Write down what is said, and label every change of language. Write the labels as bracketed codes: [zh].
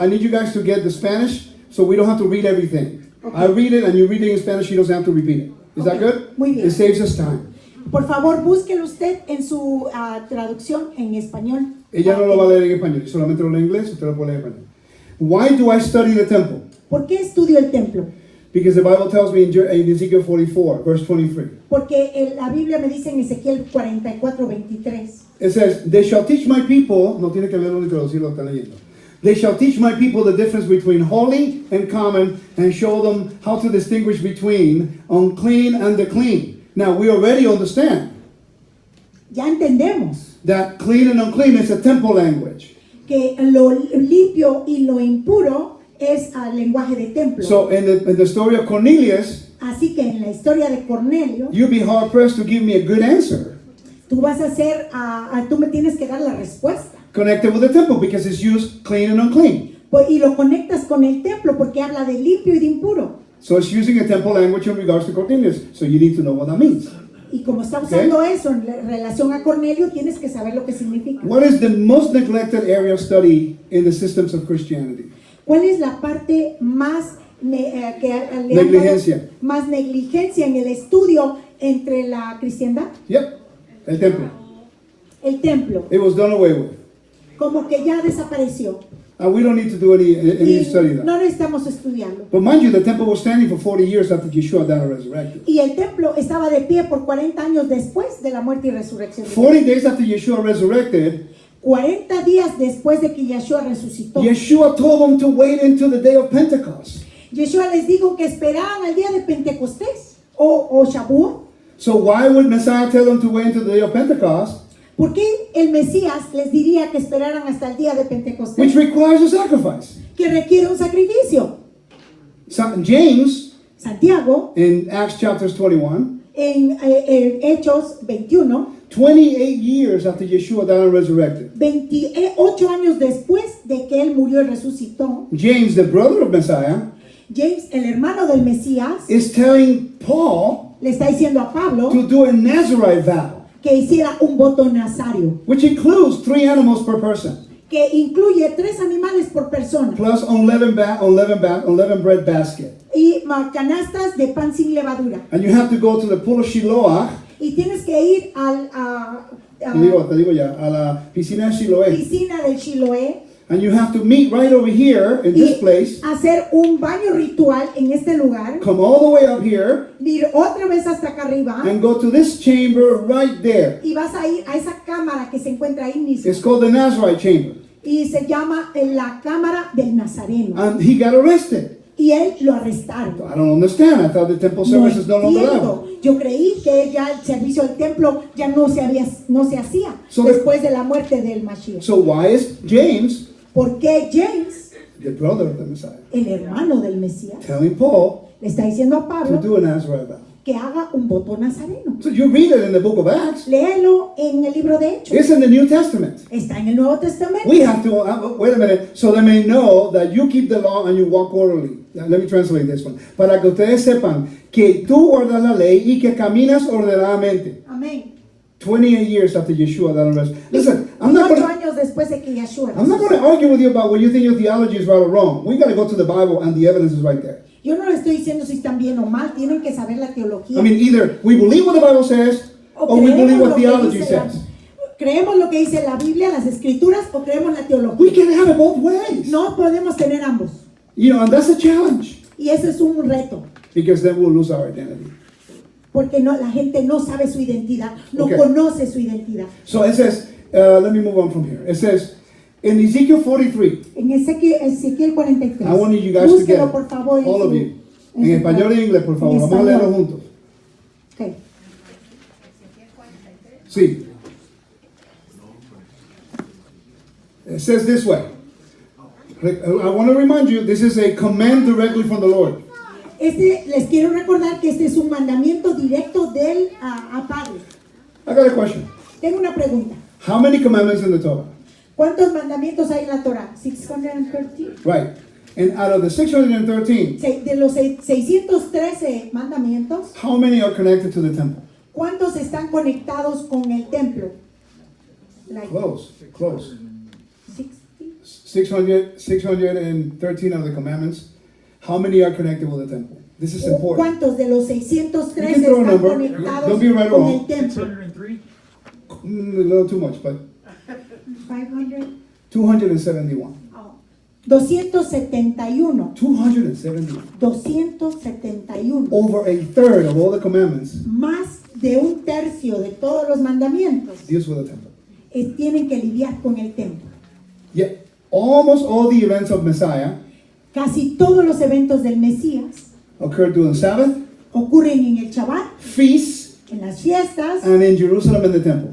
[en] I need you guys to get the Spanish so we don't have to read everything. Okay. I read it and you read it in Spanish, you don't have to repeat it. Is that Okay, good? [es] muy bien. [en] It saves us time. [es] Por favor, búsquelo usted en su traducción en español. Ella no lo va a leer en español, solamente lo lee en inglés, usted lo puede leer en español. [en] Why do I study the temple? [es] ¿Por qué estudio el templo? [en] Because the Bible tells me in Ezekiel 44, verse 23. [es] Porque la Biblia me dice en Ezequiel 44:23. [en] It says, they shall teach my people, [es] no tiene que leerlo ni traducirlo, está leyendo. [en] They shall teach my people the difference between holy and common and show them how to distinguish between unclean and the clean. Now, we already understand [es] Ya entendemos [en] that clean and unclean is a temple language. [es] que lo limpio y lo impuro es lenguaje de templo. [en] So, in the story of Cornelius, [es] Así que en la historia de Cornelio, [en] you'd be hard pressed to give me a good answer [es] tú vas a hacer, tú me tienes que dar la respuesta. [en] connected with the temple because it's used clean and unclean. [es] Y lo conectas con el templo porque habla de limpio y de impuro. [en] So, it's using a temple language in regards to Cornelius. So, you need to know what that means. [es] Y como está usando eso en relación a Cornelio, tienes que saber lo que significa. [en] What is the most neglected area of study in the systems of Christianity? [es] ¿Cuál es la parte más Negligencia. más negligencia en el estudio entre la cristiandad? Yep, el templo. El templo, [en] It was done away with. [es] como que ya desapareció. [en] And we don't need to do any [es] Y [en] study that. [es] no necesitamos estudiarlo. [en] But mind you, the temple was standing for 40 years after Yeshua died and resurrected. [es] Y el templo estaba de pie por 40 años después de la muerte y resurrección. de [en] 40 days after Yeshua resurrected, [es] 40 días después de que Yeshua resucitó. [en] Yeshua told them to wait until the day of Pentecost. [es] Yeshua les dijo que esperaban al día de Pentecostés o Shavuot. [en] So why would Messiah tell them to wait until the day of Pentecost, [es] ¿Por qué el Mesías les diría que esperaran hasta el día de Pentecostés? [en] which requires a sacrifice? [es] Que requiere un sacrificio. [en] James, [es] Santiago, [en] in Acts chapters 21, [es] en Hechos 21, [en] 28 years after Yeshua died and resurrected, [es] 28 años después de que él murió y resucitó, [en] James, the brother of Messiah, [es] James, el hermano del Mesías, [en] is telling Paul [es] le está diciendo a Pablo [en] to do a Nazarite vow, [es] que hiciera un voto nazario, [en] which includes 3 animals per person, [es] que incluye 3 animales por persona [en] plus unleavened bread basket. [es] y canastas de pan sin levadura. [en] And you have to go to the pool of Shiloah, [es] Y tienes que ir te digo ya, a la piscina de Siloé, piscina del Chiloé [en] and you have to meet right over here in this [es] y [en] place, [es] hacer un baño ritual en este lugar, [en] come all the way up here, [es] ir otra vez hasta acá arriba [en] and go to this chamber right there. [es] y vas a ir a esa cámara que se encuentra ahí mismo [en] It's called the Nazarite chamber. [es] y se llama la cámara del Nazareno. [en] And he got arrested. [es] Y él lo arrestaron. [en] I don't understand. I thought the temple service is no longer [es] entiendo. [en] allowed. [es] Yo creí que ya el servicio del templo ya no se hacía [en] So [es] después de la muerte del Mashiach. [en] So why is James, [es] ¿Por qué James, [en] the brother of the Messiah, [es] el hermano del Mesías, [en] telling Paul [es] le está diciendo a [en] to [es] Pablo [en] do a Nazarite vow? [es] que haga un voto nazareno. [en] So you read it in the book of Acts. [es] Léelo en el libro de Hechos. [en] It's in the New Testament. [es] Está en el Nuevo Testamento. [en] We have to, wait a minute, so they may know that you keep the law and you walk orderly. Let me translate this one. [es] Para que ustedes sepan que tú guardas la ley y que caminas ordenadamente. Amén. [en] 28 years after Yeshua died on the rest. Listen, I'm not 8 going [es] años después de que Yeshua. [en] to argue with you about what you think your theology is right or wrong. We got to go to the Bible and the evidence is right there. [es] Yo no le estoy diciendo si están bien o mal, tienen que saber la teología. [en] I mean, either we believe what the Bible says or we believe what theology says. [es] Creemos lo que dice la Biblia, las escrituras, o creemos la teología. [en] We can have it both ways. [es] No podemos tener ambos. [en] You know, and that's a challenge [es] Y ese es un reto, [en] because then we'll lose our identity. [es] porque no, la gente no sabe su identidad, no [en] Okay. [es] conoce su identidad. [en] So it says, let me move on from here. It says, in Ezekiel 43, [es] En Ezequiel 43. [en] I want you guys to get [es] Búsquelo, [en] it, [es] por favor, en [en] all [es] su- [en] of you. [es] en su- español y en inglés, por favor. en Vamos a leerlo español. juntos. [en] Ok. [es] Sí. [en] It says this way. I want to remind you, this is a command directly from the Lord. [es] Les quiero recordar que este es un mandamiento directo del a Padre. [en] I got a question. [es] Tengo una pregunta. [en] How many commandments in the Torah? [es] ¿Cuántos mandamientos hay en la Torah? 613. [en] Right. And out of the 613, [es] De los 613 mandamientos, [en] how many are connected to the temple? [es] ¿cuántos están conectados con el templo? [en] Like Close. 60? 613 of the commandments. How many are connected with the temple? This is important. [es] ¿Cuántos de los [en] You 613 can throw a [es] están [en] number. [es] conectados [en] Don't be right or [es] con [en] wrong. [es] el templo? 603? [en] A little too much, but 500. 271. 271. 271. 271. Over a third of all the commandments [es] Más de un tercio de todos los mandamientos [en] deals with the temple. [es] tienen que lidiar con el templo. [en] Yet, almost all the events of Messiah [es] Casi todos los eventos del Mesías [en] occurred during Sabbath, [es] ocurren en el Shabbat, [en] feasts, [es] en las fiestas [en] and in Jerusalem in the temple.